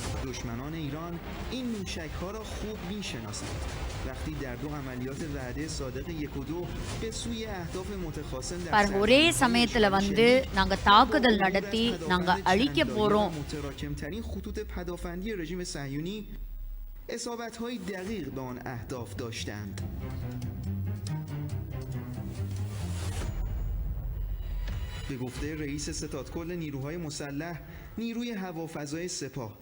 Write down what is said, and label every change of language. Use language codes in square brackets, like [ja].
[fa] دشمنان ایران این موشک‌ها را خوب می‌شناسند. وقتی در دو عملیات وعده صادق 1 و 2 به سوی اهداف متخاصم در [ta] பாருங்க, ஒரே சமயத்துல வந்து நாங்க தாக்குதல் நடத்தி நாங்க அழிக்க போறோம். [fa] متراکم‌ترین خطوط پدافندی رژیم صهیونی اصابت‌های دقیق به آن اهداف داشتند. به گفته رئیس ستادکل نیروهای مسلح نیروی هوافضای سپاه.